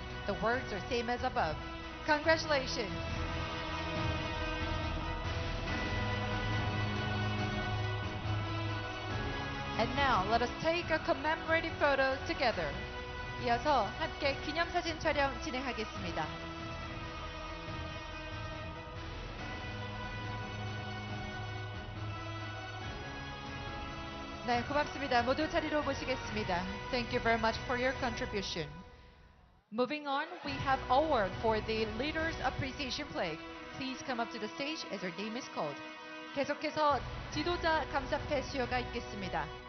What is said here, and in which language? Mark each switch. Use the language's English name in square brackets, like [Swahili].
[English] The words are same as above. Congratulations! And now, let us take a commemorative photo together. [Korean] 이어서 함께 기념사진 촬영 진행하겠습니다. 네, 고맙습니다. 모두 자리로 모시겠습니다. [English] Thank you very much for your contribution. Moving on, we have award for the Leaders Appreciation Flag. Please come up to the stage as your name is called. [Korean] 계속해서 지도자 감사패 수여가 있겠습니다.